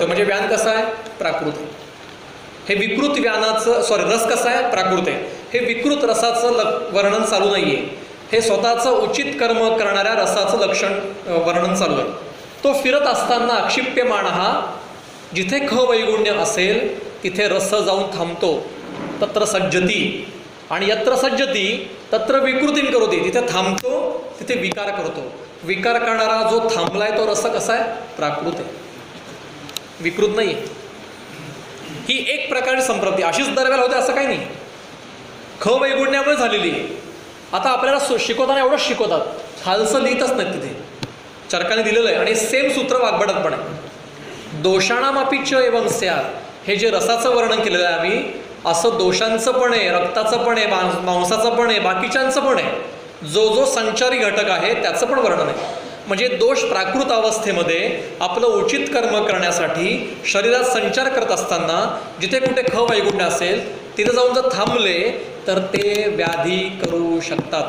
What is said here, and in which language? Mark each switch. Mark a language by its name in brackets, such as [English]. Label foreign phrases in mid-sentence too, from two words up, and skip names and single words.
[Marathi] म्हणजे व्यान कसा आहे, प्राकृत आहे. हे विकृत व्यानाचं रस कसा आहे, प्राकृत आहे. हे विकृत रसाचं वर्णन चालू नाही आहे, हे स्वतःचं उचित कर्म करणाऱ्या रसाचं लक्षण वर्णन चालू आहे. तो फिरत असताना अक्षिप्यमाण हा, जिथे ख वैगुण्य असेल तिथे रस जाऊन थांबतो. [Sanskrit] तत्र सज्जती आणि यत्र सज्जती तत्र विकृतीन करोती. [Marathi] तिथे थांबतो, तिथे विकार करतो. विकार करणारा जो थांबलाय तो रस कसा आहे, प्राकृत आहे, विकृत नाही आहे. ही एक प्रकारची संप्रती अशीच दरवेळेला होते असं काही नाही. ख वैगुण्यामुळे झालेली. आता आपल्याला शिकवताना एवढंच शिकवतात, खालसं लिहितच नाही तिथे, चरकाने दिलेलं आहे. आणि सेम सूत्र वाग्भटात पण आहे. [Sanskrit] दोषाणामापी च एवं स्यात्, [Marathi] हे जे रसाचं वर्णन केलेलं आहे आम्ही, असं दोषांचं पण आहे, रक्ताचं पण आहे, मांसाचं पण आहे, बाकीच्यांचं पण आहे. जो जो संचारी घटक आहे त्याचं पण वर्णन आहे. म्हणजे दोष प्राकृत अवस्थेमध्ये आपलं उचित कर्म करण्यासाठी शरीरात संचार करत असताना जिथे कुठे ख वैगुण्य असेल तिथे जाऊन जर थांबले तर ते व्याधी करू शकतात.